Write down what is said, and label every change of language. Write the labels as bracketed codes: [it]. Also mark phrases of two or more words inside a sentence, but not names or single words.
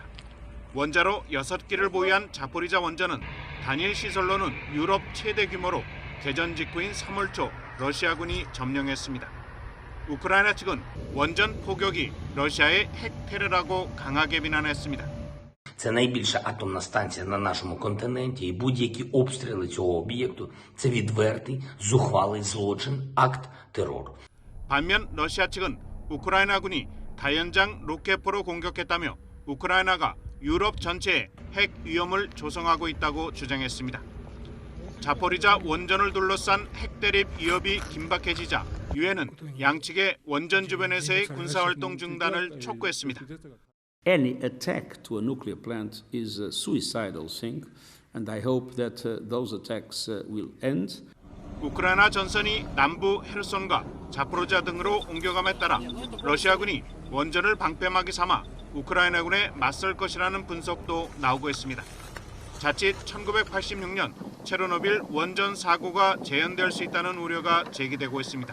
[ko] 원자로 6기를 보유한 자포리자 원전은 단일 시설로는 유럽 최대 규모로 개전 직후인 3월 초 러시아군이 점령했습니다. 우크라이나 측은 원전 폭격이 러시아의 핵 테러라고 강하게 비난했습니다. [uk] Це найбільша атомна станція на нашому континенті, і будь-які обстріли цього об'єкту – це відвертий, зухвалий злочин, акт терору. [ko] 반면 러시아 측은 우크라이나군이 다연장 로켓포로 공격했다며 우크라이나가 유럽 전체에 핵 위험을 조성하고 있다고 주장했습니다. 자포리자 원전을 둘러싼 핵 대립 위협이 긴박해지자 유엔은 양측의 원전 주변에서의 군사활동 중단을 촉구했습니다. [en] Any attack to a nuclear plant is a suicidal thing, and I hope that those attacks will end. [ko] 우크라이나 전선이 남부 헤르손과 자포로지아 등으로 옮겨감에 따라 러시아군이 원전을 방패막이 삼아 우크라이나군에 맞설 것이라는 분석도 나오고 있습니다. 자칫 1986년 체르노빌 원전 사고가 재현될 수 있다는 우려가 제기되고 있습니다.